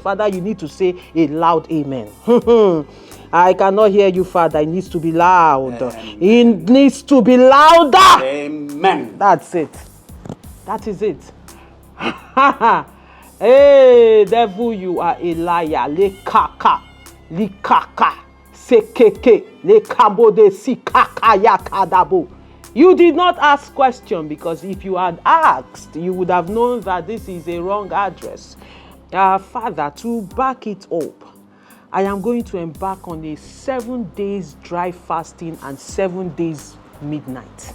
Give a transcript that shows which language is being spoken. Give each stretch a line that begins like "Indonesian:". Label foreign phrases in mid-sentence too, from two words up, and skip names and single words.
English: Father, you need to say a loud amen. I cannot hear you, Father. It needs to be loud. Amen. It needs to be louder. Amen. That's it. That is it. Hey, devil, you are a liar. Le kaka, li kaka, sekeke, le kabode si kaka yakadabo. You did not ask question, because if you had asked, you would have known that this is a wrong address. Father, to back it up, I am going to embark on a 7 days dry fasting and 7 days midnight.